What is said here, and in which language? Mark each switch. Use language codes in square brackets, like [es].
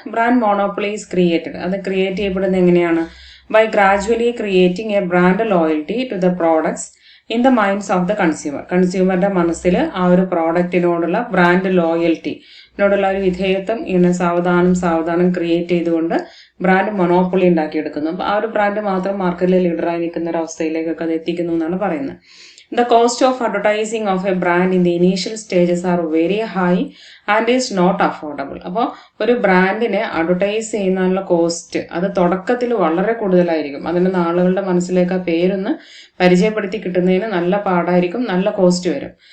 [en] Brand monopoly is created. [ml] അത് create ചെയ്യപ്പെടുന്നത് എങ്ങനെയാണ്? [en] By gradually creating a brand loyalty to the products in the minds of the consumer. [ml] കൺസ്യൂമറുടെ മനസ്സിൽ ആ ഒരു പ്രോഡക്റ്റിനോടുള്ള brand loyalty, ഇതിനോടുള്ള ഒരു വിധേയത്വം ഇങ്ങനെ സാവധാനം ക്രിയേറ്റ് ചെയ്തുകൊണ്ട് ബ്രാൻഡ് മൊണോപ്പൊളി ഉണ്ടാക്കിയെടുക്കുന്നു. അപ്പൊ ആ ഒരു ബ്രാൻഡ് മാത്രം മാർക്കറ്റിൽ ലീഡറായി നിൽക്കുന്ന ഒരു അവസ്ഥയിലേക്കൊക്കെ അത് എത്തിക്കുന്നു എന്നാണ് പറയുന്നത്. [en] The cost of advertising of a brand in the initial stages are very high and is not affordable. [ml] അപ്പോൾ ഒരു ബ്രാൻഡിനെ അഡ്വർടൈസ് ചെയ്യുന്നതിനുള്ള കോസ്റ്റ് അത് തുടക്കത്തിൽ വളരെ കൂടുതലായിരിക്കും. അതിന് ആളുകളുടെ മനസ്സിലേക്ക് ആ പേരൊന്ന് പരിചയപ്പെടുത്തി കിട്ടുന്നതിന് നല്ല പാടായിരിക്കും, നല്ല കോസ്റ്റ് വരും.